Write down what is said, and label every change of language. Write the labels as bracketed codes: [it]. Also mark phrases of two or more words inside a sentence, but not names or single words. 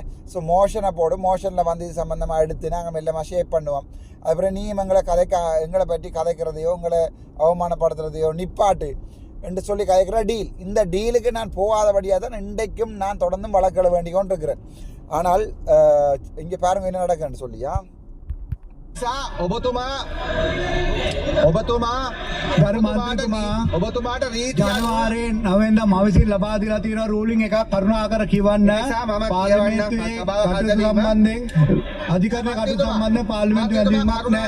[ta] ஸோ மோஷனை போடு, மோஷனில் இது சம்மந்தமாக எடுத்து நாங்கள் மெல்லமாக ஷேப் பண்ணுவோம். அதுக்கப்புறம் நீ எங்களை பற்றி கதைக்கிறதையோ உங்களை அவமானப்படுத்துறதையோ நிப்பாட்டு என்று சொல்லி கதைக்கிற டீல். இந்த டீலுக்கு நான் போகாதபடியாக தான் இன்றைக்கும் நான் தொடர்ந்தும் வழக்கிட வேண்டி கொண்டு இருக்கிறேன். ஆனால் இங்கே பாருங்க என்ன நடக்குன்னு சொல்லியா. [si] ජනවාරයෙන් 9 මවිසින් ලබා දීලා තියෙන රූලින් එක කරුණාකර කියවන්න පාර්ලිමේන්තුවේ කටයුතු සම්බන්ධයෙන් අධිකරණ කටයුතු සම්බන්ධයෙන් පාර්ලිමේන්තුවේ ඇඳීමක් නැහැ.